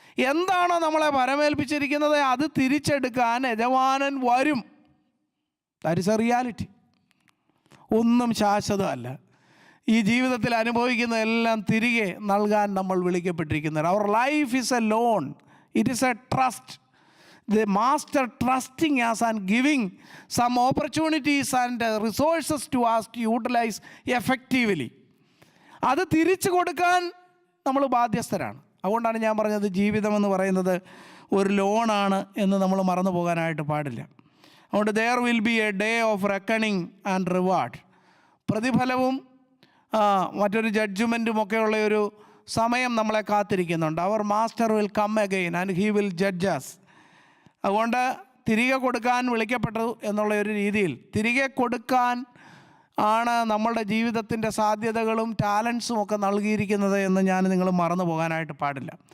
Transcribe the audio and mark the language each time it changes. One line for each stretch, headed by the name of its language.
Malayalam: എന്താണോ നമ്മളെ പരമേൽപ്പിച്ചിരിക്കുന്നത് അത് തിരിച്ചെടുക്കാൻ യജമാനൻ വരും.
English: That is a reality.
Malayalam: ഒന്നും ശാശ്വതമല്ല. ഈ ജീവിതത്തിൽ അനുഭവിക്കുന്നതെല്ലാം തിരികെ നൽകാൻ നമ്മൾ വിളിക്കപ്പെട്ടിരിക്കുന്നത്.
English: അവർ life is a loan, it is a trust. The master trusting us and giving some opportunities and resources to us to utilize effectively.
Malayalam: അത് തിരിച്ചു കൊടുക്കാൻ നമ്മൾ ബാധ്യസ്ഥരാണ്. അതുകൊണ്ടാണ് ഞാൻ പറഞ്ഞത് ജീവിതം എന്ന് പറയുന്നത് ഒരു ലോണാണ് എന്ന് നമ്മൾ മറന്നു പോകാനായിട്ട് പാടില്ല.
English: അതുകൊണ്ട് there will be a day of reckoning and reward.
Malayalam: പ്രതിഫലവും മറ്റൊരു ജഡ്ജ്മെൻറ്റും ഒക്കെയുള്ള ഒരു സമയം നമ്മളെ കാത്തിരിക്കുന്നുണ്ട്.
English: അവർ master will come again and he will judge us.
Malayalam: അതുകൊണ്ട് തിരികെ കൊടുക്കാൻ വിളിക്കപ്പെട്ടു എന്നുള്ള ഒരു രീതിയിൽ തിരികെ കൊടുക്കാൻ ആണ് നമ്മളുടെ ജീവിതത്തിൻ്റെ സാധ്യതകളും ടാലൻസും ഒക്കെ നൽകിയിരിക്കുന്നത് എന്ന് ഞാൻ നിങ്ങൾ മറന്നു പോകാനായിട്ട് പാടില്ല.